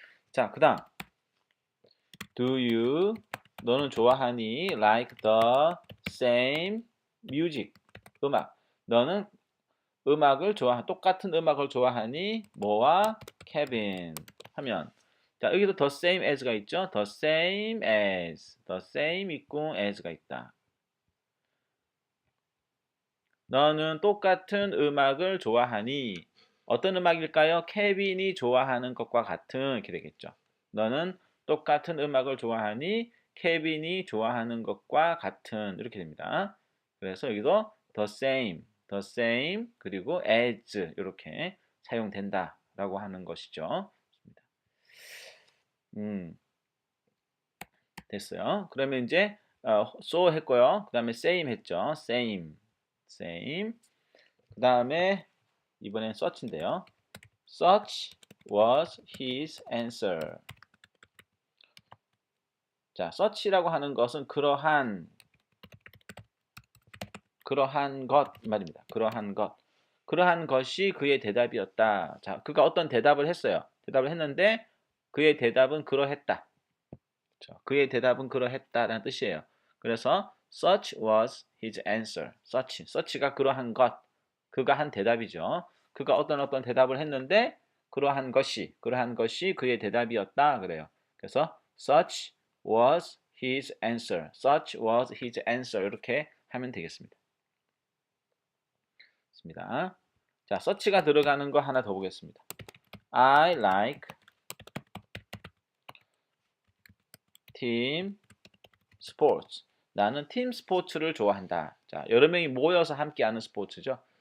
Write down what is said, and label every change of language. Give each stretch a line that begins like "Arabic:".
Korean: 자, 그다음
English: do you
Korean: 너는 좋아하니
English: like the same music
Korean: 음악 너는 음악을 똑같은 음악을 좋아하니 뭐와 케빈 하면 자 여기도
English: the same as
Korean: 가 있죠.
English: the same as, the same
Korean: 있고 as가 있다. 너는 똑같은 음악을 좋아하니 어떤 음악일까요? 케빈이 좋아하는 것과 같은 이렇게 되겠죠. 너는 똑같은 음악을 좋아하니 케빈이 좋아하는 것과 같은 이렇게 됩니다. 그래서 여기도 the same 그리고 as 이렇게 사용된다라고 하는 것이죠. 됐어요. 그러면 이제 so 했고요. 그 다음에 same 했죠.
English: same.
Korean: 그 다음에 이번엔 such인데요.
English: Such was his answer.
Korean: 자, such라고 하는 것은 그러한 것 말입니다. 그러한 것이 그의 대답이었다. 자, 그가 어떤 대답을 했어요. 대답을 했는데 그의 대답은 그러했다. 그렇죠? 그의 대답은 그러했다라는 뜻이에요. 그래서
English: such was his answer.
Korean: such가 그러한 것, 그가 한 대답이죠. 그가 어떤 대답을 했는데 그러한 것이 그의 대답이었다 그래요.
English: 그래서 such was his answer. such was his answer
Korean: 이렇게 하면 되겠습니다. 자, such가 들어가는 거 하나 더 보겠습니다.
English: I like team sports.
Korean: 나는 팀 스포츠를 좋아한다. 자, 여러 명이 모여서 함께하는 스포츠죠.